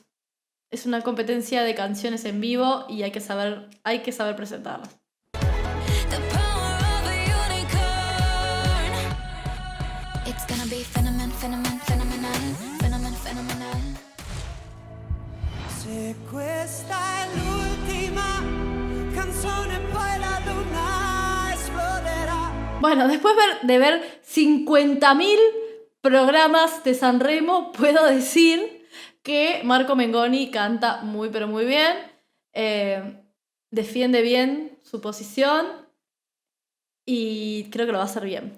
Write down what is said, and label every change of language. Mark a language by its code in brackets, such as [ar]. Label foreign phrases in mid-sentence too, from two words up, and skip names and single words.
[es] Es una competencia de canciones en vivo y hay que saber presentarlas. [it] Se questa è l'ultima canzone, poi la luna esploderà. [es] Bueno, después de ver 50.000 programas de Sanremo, puedo decir que Marco Mengoni canta muy pero muy bien, defiende bien su posición y creo que lo va a hacer bien.